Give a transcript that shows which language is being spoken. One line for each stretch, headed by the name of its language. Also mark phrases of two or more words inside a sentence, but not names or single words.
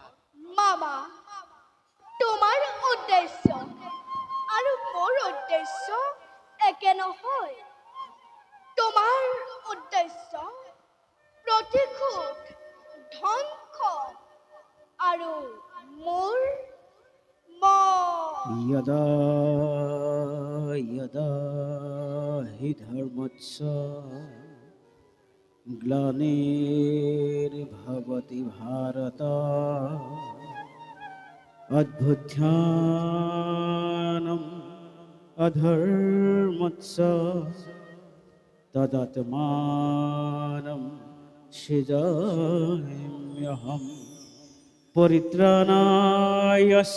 Assamese: মামা, তোমাৰ উদ্দেশ্য আৰু মোৰ উদ্দেশ্য একে নহয়। তোমাৰ উদ্দেশ্য প্ৰতিশোধ, ধ্বংস, আৰু মোৰ
Sanskrit: यदा यदा हि धर्मस्य ग्लानिर्भवति भारत अभ्युत्थानम् अधर्मस्य तदात्मानं सृजाम्यहम् परित्राणाय